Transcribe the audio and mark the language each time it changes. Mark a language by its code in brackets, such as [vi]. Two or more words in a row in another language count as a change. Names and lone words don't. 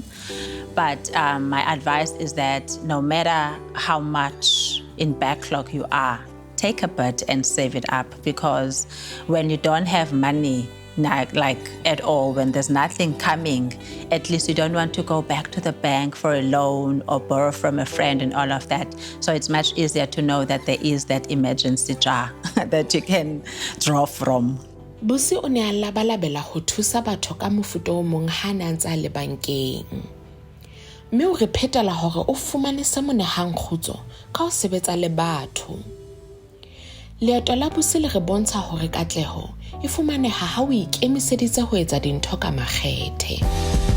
[en] But my advice is that no matter how much in backlog you are, take a bit and save it up, because when you don't have money, like at all, when there's nothing coming, at least you don't want to go back to the bank for a loan or borrow from a friend and all of that. So it's much easier to know that there is that emergency jar that you can draw from. [st] Busi o ne a labalabela ho thusa batho ka mofuta o mong ha ne a ntse a le bankeng. Mme o re phetela hore o fumane se monehang kgutso ka ho sebetsa le batho. Leeto la Busi le re bontsha hore katleho e fumaneha ha o ikemiseditse ho etsa dintho ka makgethe.